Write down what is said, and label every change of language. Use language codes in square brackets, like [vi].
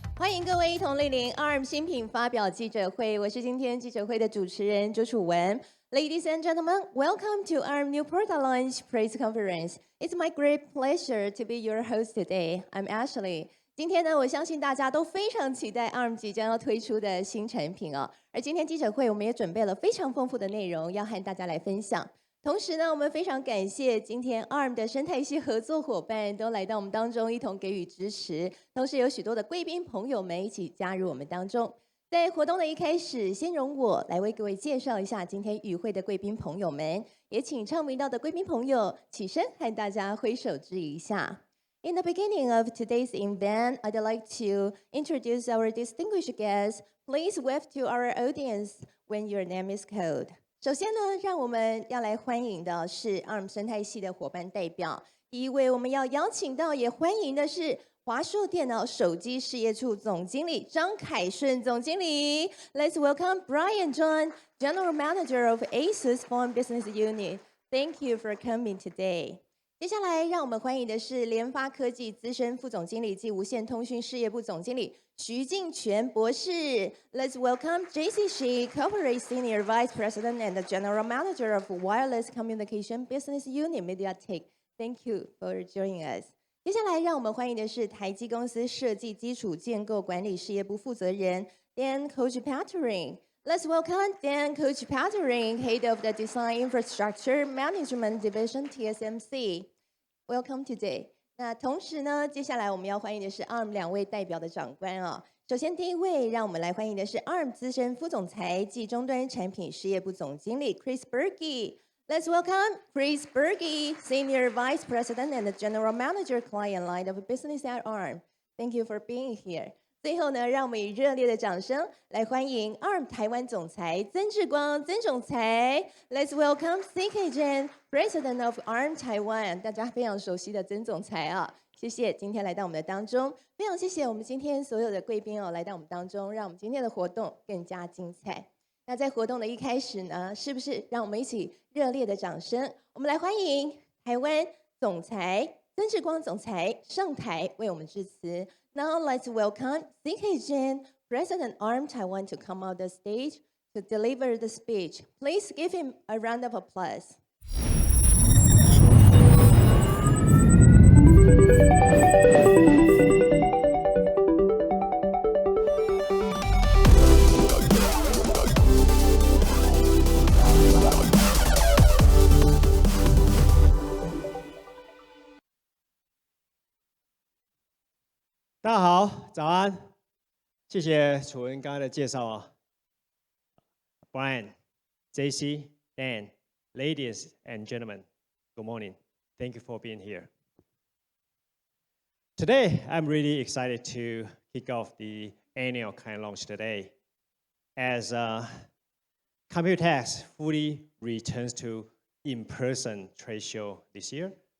[zh] 欢迎各位一同莅临 ARM 新品发表记者会，我是今天记者会的主持人周楚文。 [en] Ladies and gentlemen, welcome to ARM New Product Launch Press Conference. It's my great pleasure to be your host today. I'm Ashley. [zh] 今天呢，我相信大家都非常期待 ARM 即将要推出的新产品哦。而今天记者会，我们也准备了非常丰富的内容，要和大家来分享。同时呢，我们非常感谢今天 ARM 的生态系合作伙伴都来到我们当中，一同给予支持。同时有许多的贵宾朋友们一起加入我们当中。在活动的一开始，先容我来为各位介绍一下今天与会的贵宾朋友们，也请唱名到的贵宾朋友起身和大家挥手致意一下。 [en] In the beginning of today's event, I'd like to introduce our distinguished guests. Please wave to our audience when your name is called. [zh] 首先呢，让我们要来欢迎的是 ARM 生态系的伙伴代表。第一位我们要邀请到也欢迎的是华硕电脑手机事业处总经理张凯顺总经理。 [en] Let's welcome Brian John, General Manager of ASUS Phone Business Unit. Thank you for coming today. [zh] 接下来，让我们欢迎的是联发科技资深副总经理及无线通讯事业部总经理徐敬全博士。 [en] Let's welcome J.C. Shi, Corporate Senior Vice President and General Manager of Wireless Communication Business Unit MediaTek. Thank you for joining us. [zh] 接下来，让我们欢迎的是台积公司设计基础建构管理事业部负责人 Dan Kochpatering。 [en] Let's welcome Dan Kochpatering, Head of the Design Infrastructure Management Division TSMC. Welcome today. [zh] 那同时呢，接下来我们要欢迎的是 ARM 两位代表的长官啊。首先第一位，让我们来欢迎的是 ARM 资深副总裁暨终端产品事业部总经理 Chris Berge。 [en] Let's welcome Chris Berge, Senior Vice President and General Manager Client Line of Business at ARM. Thank you for being here. [zh] 最后呢，让我们以热烈的掌声来欢迎 ARM 台湾总裁曾志光曾总裁。 [en] Let's welcome C.K. Chen, President of ARM Taiwan. [zh] 大家非常熟悉的曾总裁啊，谢谢今天来到我们的当中，非常谢谢我们今天所有的贵宾哦来到我们当中，让我们今天的活动更加精彩。那在活动的一开始呢，是不是让我们一起热烈的掌声，我们来欢迎台湾总裁曾志光总裁上台为我们致辞。 [en] Now let's welcome C.K. Chen, President ARM Taiwan, to come out the stage to deliver the speech. Please give him a round of applause. [zh] 大家好，早安！谢谢楚文刚才的介绍啊。 [en] Brian, JC, Dan, ladies and gentlemen, good morning. Thank you for being here. Today, I'm really excited to kick off the annual client launch today, as Computex fully returns to in-person trade show this year.